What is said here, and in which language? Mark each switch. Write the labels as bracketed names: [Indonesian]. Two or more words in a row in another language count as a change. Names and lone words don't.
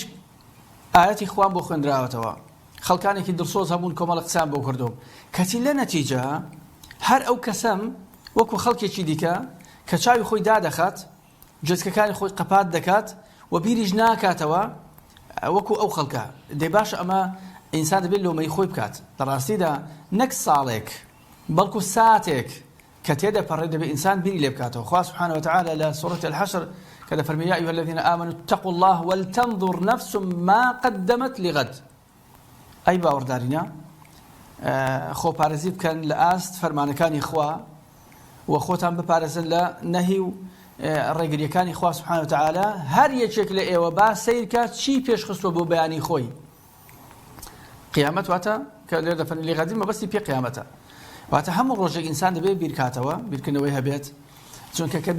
[Central Kurdish] ئاەتی خوان بۆ خوێندراوەتەوە خەڵکانێکی دڵسۆز هەبوون کۆمەڵە قسان بۆ کردوم کەچی لە نەتیجە هەر ئەو کەسەم وەکو خەڵکێکی دیکە کە چاوی خۆی دادەخات جزکەکانی خۆی قەپات دەکات و بیریش ناکاتەوە وەکو ئەو خەڵکە دەی باش ئەمە ئینسان دەبێت لۆمەی خۆی بکات لە ڕاستیدا نەک ساڵێک بەڵکو ساتێک کە تێدا پەڕێ دەبێت ئینسان بیری لێ بکاتەوە. خوا [Arabic] سبحانه وتعالى [Central Kurdish] لە [Arabic] سورة الحشر [Central Kurdish] کە دەفەرمێ [Arabic] یا ئەیها الذین آمنوا اتقوا الله ولتنظر نفس ما قدمت لغد [Central Kurdish] ئەی باوەڕدارینە خۆپارێزی بکەن لە ئاست فەرمانەکانی خوا و خۆتان بپارێزن لە نەهی و ڕێگریەکانی خوا [Arabic] سبحانه وتعالى [Central Kurdish] هەر یەکێک لە ئێوە با سیرکە چی پێش خستووە بۆ بەیانی خۆی قیامەت واتە کە لێ دەفەرمێ لێغەدی مەبەستی پێ قیامەتە واتە هەموو ڕۆژێک ئینسان دەبێت بیرکاتەوە بیرکردنەوەی هەبێت چونکە کە